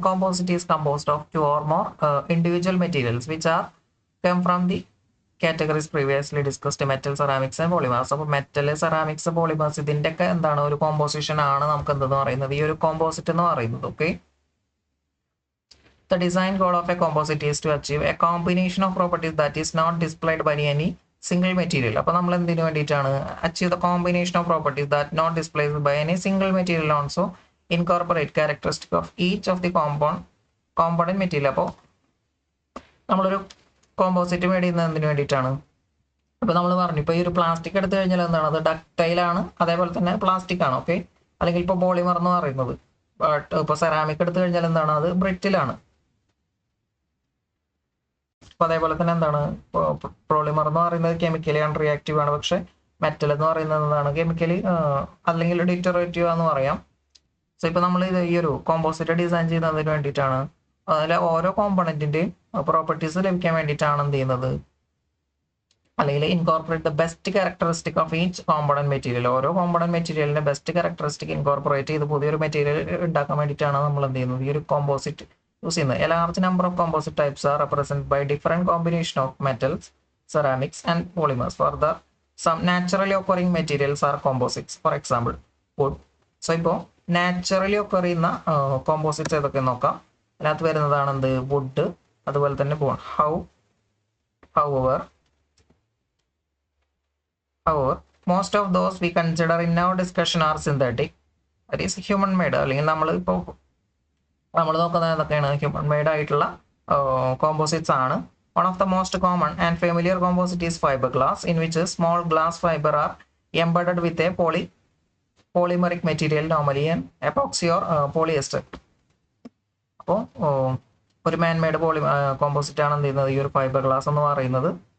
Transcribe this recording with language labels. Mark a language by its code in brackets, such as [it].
[en] Composite is composed of 2 or more individual materials which are come from the categories previously discussed, metal, ceramics and polymers. [ml] അപ്പോൾ metal, ceramics, polymers ഇതിന്റെ ഒക്കെ എന്താണ് ഒരു composition ആണ് നമുക്ക് എന്തെന്ന് പറയുന്നത് ഈ ഒരു കോമ്പോസിറ്റ് എന്ന് പറയുന്നത്. [en] Okay, the design goal of a composite is to achieve a combination of properties that is not displayed by any single material. [ml] അപ്പോൾ നമ്മൾ എന്തിനു വേണ്ടിയിട്ടാണ് [en] achieve the combination of properties that not displayed by any single material, also incorporate characteristic of each of the component material. [ml] അപ്പോൾ നമ്മളൊരു composite made ചെയ്യുന്നത് എന്തിനു വേണ്ടിയിട്ടാണ്? അപ്പോൾ നമ്മൾ പറഞ്ഞു ഇപ്പോൾ ഈ ഒരു പ്ലാസ്റ്റിക് എടുത്തു കഴിഞ്ഞാൽ എന്താണ് അത് ഡക്റ്റൈലാണ്, അതേപോലെ തന്നെ പ്ലാസ്റ്റിക് ആണ്. ഓക്കെ, അല്ലെങ്കിൽ ഇപ്പോൾ പോളിമർ എന്ന് പറയുന്നത്. ബട്ട് ഇപ്പോൾ സെറാമിക് എടുത്തു കഴിഞ്ഞാൽ എന്താണ് അത് ബ്രിറ്റിലാണ്. അപ്പോൾ അതേപോലെ തന്നെ എന്താണ് പോളിമർ എന്ന് പറയുന്നത് കെമിക്കലി അൺറിയാക്റ്റീവ് ആണ്. പക്ഷെ മെറ്റൽ എന്ന് പറയുന്നത് എന്താണ് കെമിക്കലി അല്ലെങ്കിൽ ഡിറ്ററേറ്റീവ് എന്ന് പറയാം. സോ ഇപ്പോൾ നമ്മൾ ഈ ഒരു കോമ്പോസിറ്റ് ഡിസൈൻ ചെയ്യുന്നതിന് വേണ്ടിയിട്ടാണ്. അതിലെ ഓരോ കോമ്പണന്റിന്റെയും പ്രോപ്പർട്ടീസ് ലഭിക്കാൻ വേണ്ടിയിട്ടാണ് എന്ത് ചെയ്യുന്നത്, അല്ലെങ്കിൽ [en] Incorporate the best characteristic of each component material. [ml] ഓരോ കോമ്പണന്റ് മെറ്റീരിയലിന്റെ ബെസ്റ്റ് ക്യാരക്ടറിസ്റ്റിക് ഇൻകോർപ്പറേറ്റ് ചെയ്ത് പുതിയൊരു മെറ്റീരിയൽ ഉണ്ടാക്കാൻ വേണ്ടിയിട്ടാണ് നമ്മൾ എന്ത് ചെയ്യുന്നത് ഈ ഒരു കോമ്പോസിറ്റ് യൂസ് ചെയ്യുന്നത്. [en] A large number of composite types are represent by different combination of metals, ceramics and polymers. Further, some naturally occurring materials are composites. For example, wood. [ml] So ഇപ്പോൾ നാച്ചുറലി ഒക്കെ ചെയ്യുന്ന കോമ്പോസിറ്റ്സ് ഏതൊക്കെ നോക്കാം. അതിനകത്ത് വരുന്നതാണ് എന്ത് would, അതുപോലെ തന്നെ bone. [en] However, most of those we consider in our discussion are synthetic, that is human made. [ml] അല്ലെങ്കിൽ നമ്മൾ നോക്കുന്നത് ഏതൊക്കെയാണ് ഹ്യൂമൻ മെയ്ഡ് ആയിട്ടുള്ള കോമ്പോസിറ്റ്സ് ആണ്. [en] One of the most common and familiar composite is fiberglass, in which a small glass fiber are embedded with a polymeric material, normally an epoxy or polyester. [ml] അപ്പോൾ ഒരു മാൻ made composite ആണ് എന്ത് ചെയ്യുന്നത് ഈ ഒരു fibre glass എന്ന് പറയുന്നത്.